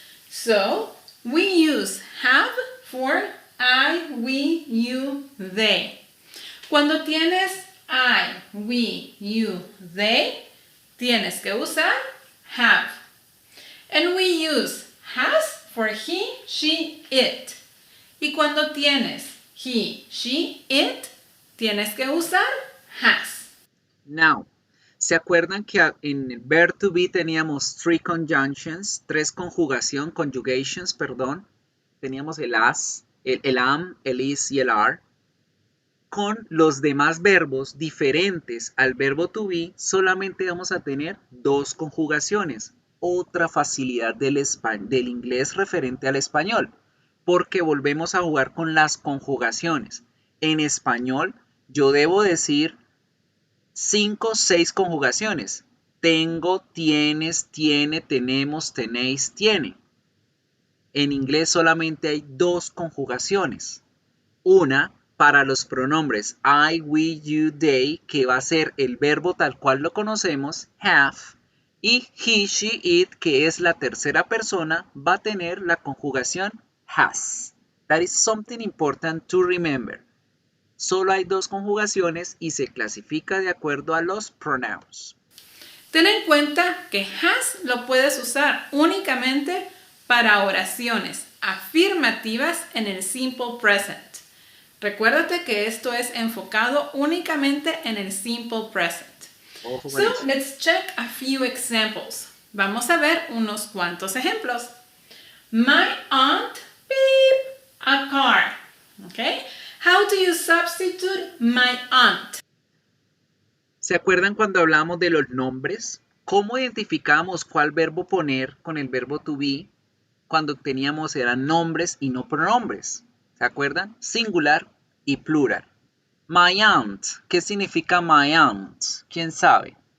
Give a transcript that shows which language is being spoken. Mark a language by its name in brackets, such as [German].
[English] So, we use have for I, we, you, they. [Spanish] Cuando tienes I, we, you, they, tienes que usar have. [English] And we use has for he, she, it. [Spanish] Y cuando tienes he, she, it, tienes que usar has. Now, ¿se acuerdan que en el verb to be teníamos [English] 3 conjunctions, 3 conjugations, [Spanish] perdón? Teníamos el as, el am, el is y el are. Con los demás verbos diferentes al verbo to be, solamente vamos a tener 2 conjugaciones. Otra facilidad del inglés referente al español, porque volvemos a jugar con las conjugaciones. En español, yo debo decir 5 o 6 conjugaciones. Tengo, tienes, tiene, tenemos, tenéis, tiene. En inglés solamente hay 2 conjugaciones. Una para los pronombres I, we, you, they, que va a ser el verbo tal cual lo conocemos, have, y he, she, it, que es la tercera persona, va a tener la conjugación has. [English] That is something important to remember. [Spanish] Solo hay 2 conjugaciones y se clasifica de acuerdo a los pronouns. Ten en cuenta que has lo puedes usar únicamente para oraciones afirmativas en el simple present. Recuérdate que esto es enfocado únicamente en el simple present. [English] So, let's check a few examples. [Spanish] Vamos a ver unos cuantos ejemplos. [English] My aunt beep a car. Okay? How do you substitute my aunt? [Spanish] ¿Se acuerdan cuando hablamos de los nombres? ¿Cómo identificamos cuál verbo poner con el verbo to be? Cuando teníamos eran nombres y no pronombres. ¿Se acuerdan? Singular y plural. [English] My aunt. [Spanish] ¿Qué significa my aunt? ¿Quién sabe?